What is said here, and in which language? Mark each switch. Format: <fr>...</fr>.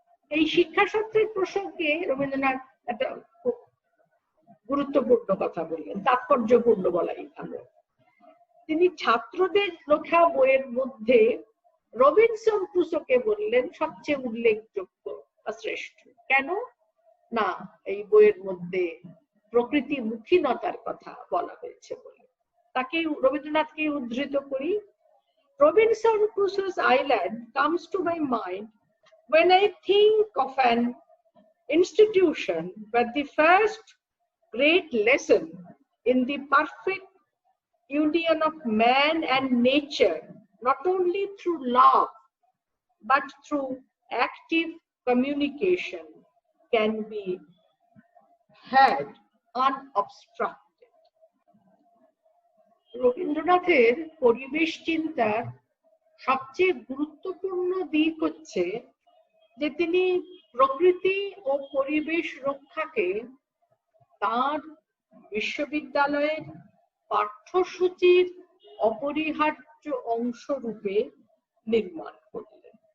<bn>এই শিক্ষা সত্রের প্রসঙ্গে রবীন্দ্রনাথ একটা খুব গুরুত্বপূর্ণ কথা বললেন, তাৎপর্যপূর্ণ বলাই ভালো। তিনি ছাত্রদের লেখা বইয়ের মধ্যে রবিনসন ক্রুসোকে বললেন সবচেয়ে উল্লেখযোগ্য বা শ্রেষ্ঠ। কেন না, এই বইয়ের মধ্যে প্রকৃতিমুখীনতার কথা বলা হয়েছে বলে। তাকে রবীন্দ্রনাথকে উদ্ধৃত করি,</bn> <en>Robinson Crusoe's island comes to my mind when I think of an institution where the first great lesson in the perfect union of man and nature, not only through love but through active communication, can be had unobstructed.</en> <bn>রবীন্দ্রনাথের পরিবেশ চিন্তার সবচেয়ে গুরুত্বপূর্ণ দিক হচ্ছে যে তিনি প্রকৃতি ও পরিবেশ রক্ষাকে তার বিশ্ববিদ্যালয়ের পাঠ্যসূচির অপরিহার্য অংশ রূপে নির্মাণ করলেন।</bn>